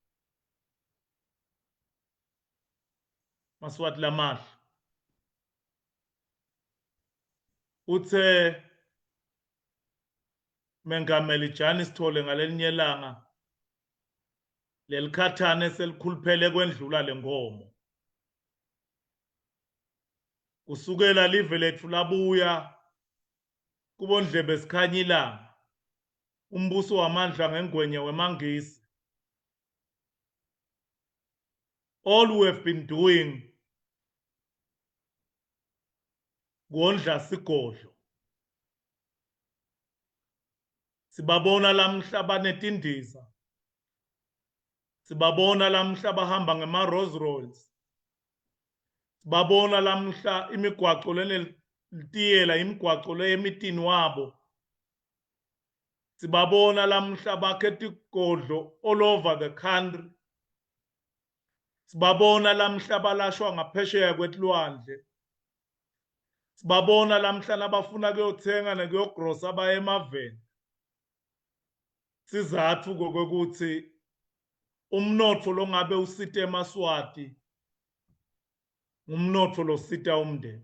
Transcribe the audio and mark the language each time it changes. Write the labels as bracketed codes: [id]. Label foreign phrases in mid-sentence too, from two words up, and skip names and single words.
[ss] maswati lamahle uthe Mengameli Jani Sithole ngalelinye ilanga lelikhathane selikhuluphele kwendlula lenkomo kusukela live lethu labuya kubondlebe sikhanya ilanga umbuso wamandla ngengwenye wemangisi. [en] All we have been doing [ss] ngondla sigodlo. Sibabona lamhla banetindiza. Sibabona lamhla bahamba ngema-Rolls Royce. Sibabona lamhla imigwaqo lenetiyela imigwaqo leyemitini wabo. Sibabona lamhla bakhetha igodlo [en] all over the country. [ss] Sibabona lamhla balashwa ngaphesheya kwetilwandle. Sibabona lamhla nabafuna kuyothenga nekuyogrosa baye emaveni. Sizathu kokuthi umnotfo lo ngabe usita eMaswati umnotfo lo sita umndeni.